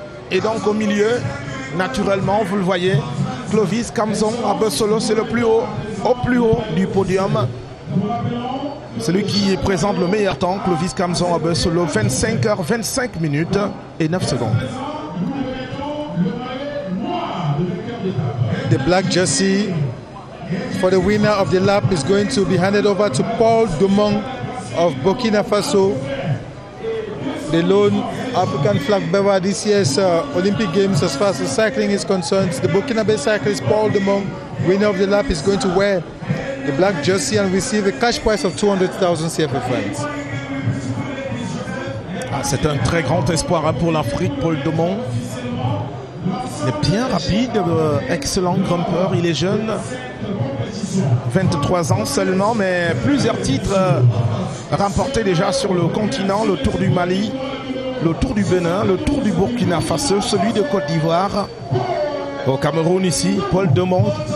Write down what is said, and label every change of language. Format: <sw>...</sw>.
<fr>Et donc au milieu, naturellement, vous le voyez, Clovis Kamzon à Bessolo, c'est le plus haut, au plus haut du podium. Celui qui présente le meilleur temps, Clovis Kamzon à Bessolo, 25 heures, 25 minutes et 9 secondes.</fr> <en>The black jersey for the winner of the lap is going to be handed over to Paul Domong of Burkina Faso, the lone African flag bearer this year's Olympic Games as far as the cycling is concerned. The Burkinabe cyclist Paul Domong, winner of the lap, is going to wear the black jersey and receive a cash prize of 200,000 CFA francs.</en> <fr>C'est un très grand espoir pour l'Afrique, Paul Domong. Il est bien rapide, excellent grimpeur, il est jeune, 23 ans seulement, mais plusieurs titres remportés déjà sur le continent, le Tour du Mali, le Tour du Bénin, le Tour du Burkina Faso, celui de Côte d'Ivoire, au Cameroun ici, Paul Domong.</fr>